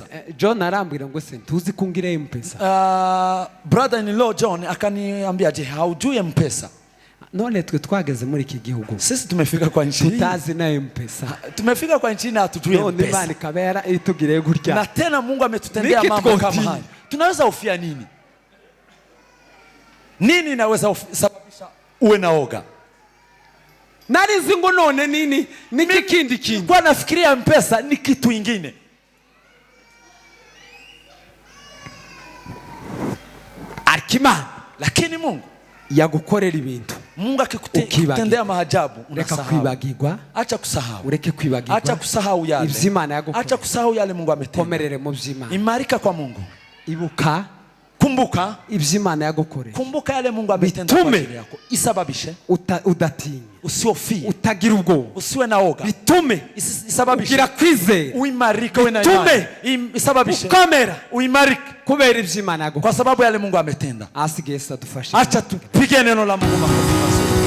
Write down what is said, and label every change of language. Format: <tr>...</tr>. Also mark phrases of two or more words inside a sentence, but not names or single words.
<rn>John arambwira ngo se tuzi kungira M-Pesa.</rn> <en>Brother in law</en> <sw>John akaniambia je, haujui M-Pesa?</sw> <rn>None twe twageze muri iki gihugu.</rn> <sw>Sisi tumefika kwa nchi hii.</sw> <rn>Tutazi na M-Pesa.</rn> <sw>Tumefika kwa nchi na hatujui M-Pesa.</sw> <rn>None Imana ikabera itugire gutya.</rn> <sw>Na tena Mungu ametutendea mambo kama haya. Tunaweza hofia nini? Nini inaweza sababisha uwe na oga?</sw> <rn>Nari zingo none nini? Niki kindi kindi.</rn> <sw>Kwa nafikiria M-Pesa ni kitu ingine.</sw> <rn>Arkimana.</rn> <sw>Lakini Mungu</sw> <rn>yagukorera ibintu.</rn> <sw>Mungu akikutendea maajabu unasahau.</sw> <rn>Reka kwibagirwa.</rn> <sw>Acha kusahau.</sw> <rn>Ureke kwibagirwa.</rn> <sw>Acha kusahau yale.</sw> <rn>Ivy'Imana yagukorera.</rn> <sw>Acha kusahau yale Mungu ametenda.</sw> <rn>Komerere mu vy'Imana.</rn> <sw>Imarika kwa Mungu.</sw> <rn>Ibuka.</rn> <sw>Kumbuka</sw> <rn>ivy'Imana yagukorera.</rn> <sw>Kumbuka yale Mungu ametenda kwa ajili yako.</sw> <rn>Isababishe udatinya.</rn> <sw>Usiofie.</sw> <rn>Utagira ubwoba.</rn> <sw>Usiwe na oga.</sw> <rn>Bitume. Isababishe. Ugira kwizera.</rn> <sw>Uimarike we na imani. Isababishe.</sw> <rn>Ukomera.</rn> <sw>Uimarike.</sw> <rn>Kubera ivy'Imana yagukorera.</rn> <sw>Kwa sababu yale Mungu ametenda.</sw> <rn>Asigaye sadufashe.</rn> <sw>Acha tupige neno la Mungu makofi.</sw>